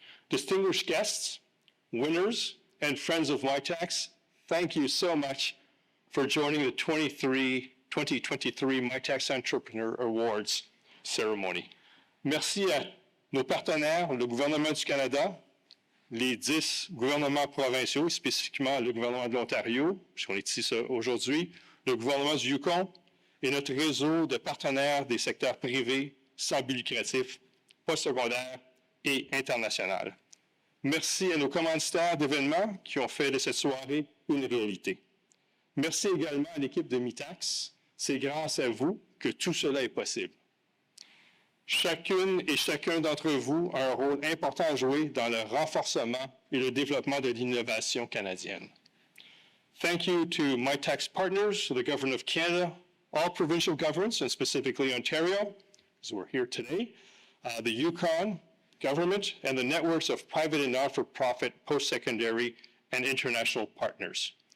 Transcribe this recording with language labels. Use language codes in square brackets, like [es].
[en] Distinguished guests, winners, and friends of Mitacs, thank you so much for joining the 2023 Mitacs Entrepreneur Awards ceremony. [fr] Merci à nos partenaires, le gouvernement du Canada, les 10 gouvernements provinciaux, spécifiquement le gouvernement de l'Ontario, puisqu'on est ici aujourd'hui, le gouvernement du Yukon et notre réseau de partenaires des secteurs privés, sans but lucratif, postsecondaire et international. Merci à nos commanditaires d'événements qui ont fait de cette soirée une réalité. Merci également à l'équipe de Mitacs. C'est grâce à vous que tout cela est possible. Chacune et chacun d'entre vous a un rôle important à jouer dans le renforcement et le développement de l'innovation canadienne. [en] Thank you to Mitacs partners, the Government of Canada, all provincial governments, and specifically Ontario, as we're here today, the Yukon government, and the networks of private and not-for-profit post-secondary and international partners.